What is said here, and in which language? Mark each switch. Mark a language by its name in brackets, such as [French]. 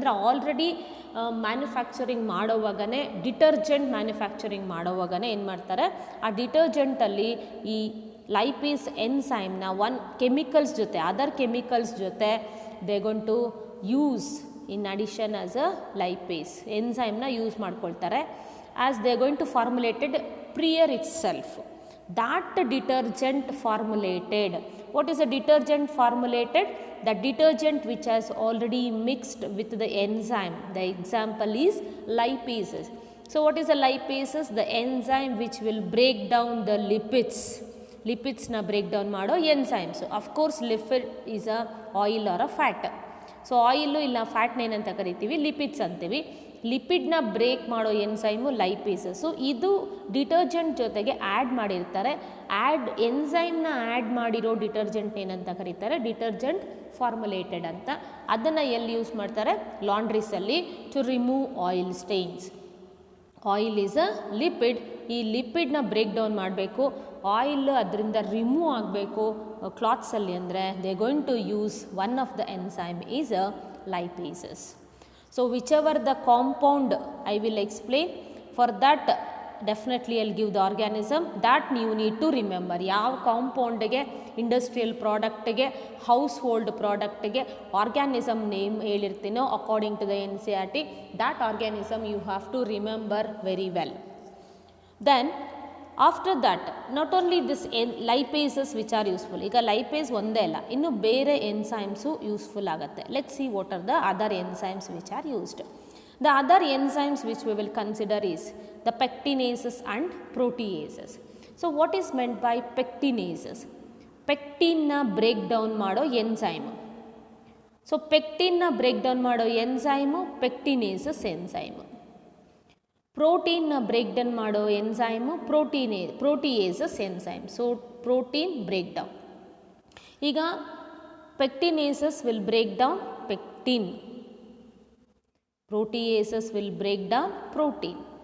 [Kannada] ಅಂದರೆ already manufacturing ಮಾಡೋವಾಗನೇ, detergent manufacturing ಮಾಡೋವಾಗನೇ ಏನು ಮಾಡ್ತಾರೆ, ಆ ಡಿಟರ್ಜೆಂಟಲ್ಲಿ ಈ ಲೈಪೇಸ್ ಎನ್ಸೈಮ್ನ ಕೆಮಿಕಲ್ಸ್ ಜೊತೆ, ಅದರ್ ಕೆಮಿಕಲ್ಸ್ ಜೊತೆ [English] they gone to use in addition as a [Kannada] lipase ಎನ್ಸೈಮ್ನ use ಮಾಡ್ಕೊಳ್ತಾರೆ. [English] As they going to formulated prior itself. That detergent formulated. What is a detergent formulated? The detergent which has already mixed with the enzyme. The example is lipases. So what is a lipases? The enzyme which will break down the lipids. [Kannada] Lipids na break down mado enzymes. [English] Of course lipid is a oil or a fat. [Kannada] So oil illa fat na enanta karitivi, lipids antivi. ಲಿಪಿಡ್ನ break ಮಾಡೋ enzyme ಲೈಪೇಸಸ್ಸು. ಇದು detergent ಜೊತೆಗೆ add ಮಾಡಿರ್ತಾರೆ. ಎನ್ಸೈಮ್ನ add ಮಾಡಿರೋ detergent ಏನಂತ ಕರೀತಾರೆ, detergent formulated ಅಂತ. ಅದನ್ನು ಎಲ್ಲಿ ಯೂಸ್ ಮಾಡ್ತಾರೆ, ಲಾಂಡ್ರೀಸಲ್ಲಿ, [English] To remove oil stains. Oil is a lipid. [Kannada] ಈ ಲಿಪಿಡ್ನ ಬ್ರೇಕ್ ಡೌನ್ ಮಾಡಬೇಕು, ಆಯಿಲ್ ಅದರಿಂದ ರಿಮೂವ್ ಆಗಬೇಕು ಕ್ಲಾತ್ಸಲ್ಲಿ ಅಂದರೆ [English] They going to use one of the enzyme is a lipases. So whichever the compound I will explain, for that definitely I'll give the organism that you need to remember. [Kannada] ಯಾವ ಕಾಂಪೌಂಡ್ಗೆ, industrial ಪ್ರಾಡಕ್ಟ್ಗೆ, ಹೌಸ್ಹೋಲ್ಡ್ ಪ್ರಾಡಕ್ಟ್ಗೆ organism name ಹೇಳಿರ್ತೀನೋ [English] According to the NCERT, that organism you have to remember very well. Then after that, not only this lipases which are useful. [Kannada] ಈಗ lipase ಒಂದೇ ಅಲ್ಲ, ಇನ್ನು ಬೇರೆ enzymes useful ಆಗುತ್ತೆ. [English] Let's see what are the other enzymes which are used. The other enzymes which we will consider is the pectinases and proteases. So what is meant by pectinases? [Kannada] Pectin na break down ಮಾಡೋ enzyme. So pectin ನ break down ಮಾಡೋ enzyme ಪೆಕ್ಟಿನೇಸಸ್ enzyme. ಪ್ರೋಟೀನ್ನ break down ಮಾಡೋ enzyme proteases enzyme. [English] So protein break down. ಈಗ pectinases will break down pectin, proteases will break down protein.